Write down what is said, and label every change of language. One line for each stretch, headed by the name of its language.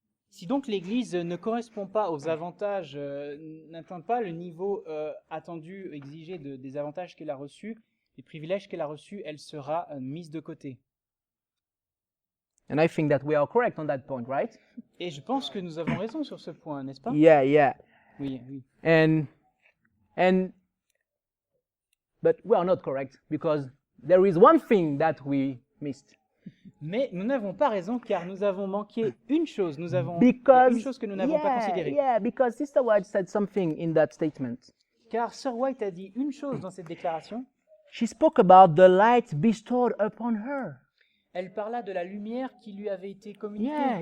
French: Si donc l'Église ne correspond pas aux avantages, n'atteint pas le niveau attendu, exigé des avantages qu'elle a reçus, des privilèges qu'elle a reçus, elle sera mise de côté.
English: And I think that we are correct on that point, right?
French: Et je pense que nous avons raison sur ce point, n'est-ce pas?
English: Yeah.
French: Oui, oui.
English: But we are not correct because there is one thing that we missed.
French: Mais nous n'avons pas raison car nous avons manqué une chose. Nous avons
English: Because
French: une chose que nous n'avons pas considérée.
English: because Sister White said something in that statement.
French: Car Sir White a dit une chose dans cette déclaration.
English: She spoke about the light bestowed upon her.
French: Elle parla de la lumière qui lui avait été communiquée.